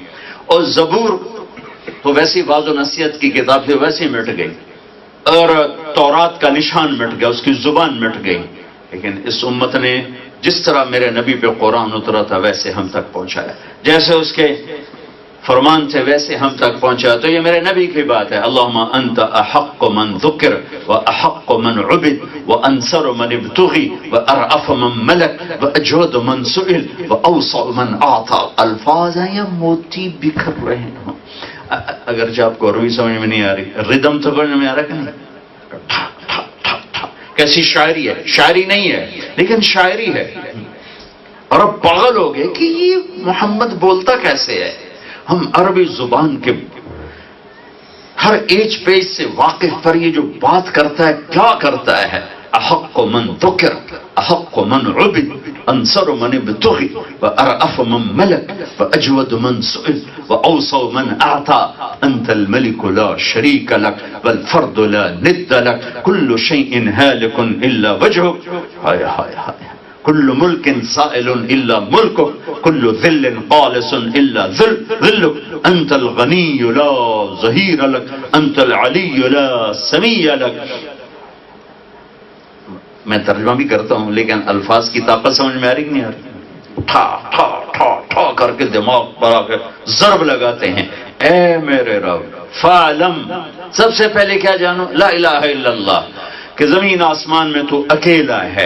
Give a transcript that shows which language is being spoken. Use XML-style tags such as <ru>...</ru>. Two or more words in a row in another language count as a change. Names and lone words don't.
<ur>اور زبور تو ویسی واضح و نصیحت کی کتاب تھی، ویسے ہی مٹ گئی. اور تورات کا نشان مٹ گیا، اس کی زبان مٹ گئی. لیکن اس امت نے جس طرح میرے نبی پہ قرآن اترا تھا ویسے ہم تک پہنچایا، جیسے اس کے فرمان تھے ویسے ہم تک پہنچایا. تو یہ میرے نبی کی بات ہے.</ur> <ar>اللہم انت احق من ذکر و احق من عبد و انصر من ابتغی و ارعف من ملک و اجود من سئل و اوسع من اعطا.</ar> <ur>الفاظ ہیں یا موتی بکھر رہے ہوں. اگرچہ آپ کو عربی سمجھ میں نہیں آ رہی، ردم تو سمجھ میں آ رہا کہ نہیں. کیسی شاعری ہے، شاعری نہیں ہے لیکن شاعری ہے. اور اب پاگل ہو گئے کہ یہ محمد بولتا کیسے ہے. ہم عربی زبان کے ہر ایج پیج سے واقف پر یہ جو بات کرتا ہے کیا کرتا ہے.</ur> <ar>احق من ذکر احق من عبد انصر من ابتغی و ارعف من ملک و اجود من سئل و اوسع من اعطا. انت الملك لا شريك لك والفرد لا ند لك كل شيء هالك الا وجهك.</ar> <ur>ہائے ہائے ہائے.</ur> <ar>كل ملك سائل الا ملكك كل ذل قالس الا ذلك. انت الغني لا ظهير لك انت العلي لا سمي لك.</ar> <ur>میں ترجمہ بھی کرتا ہوں لیکن الفاظ کی طاقت سمجھ میں آ رہی نہیں آ رہی. ٹھا ٹھا ٹھا ٹھا کر کے دماغ پر آ کے ضرب لگاتے ہیں. اے میرے رب فعلم، سب سے پہلے کیا جانو؟</ur> <ar>لا الہ الا اللہ،</ar> <ur>کہ زمین آسمان میں تو اکیلا ہے.</ur>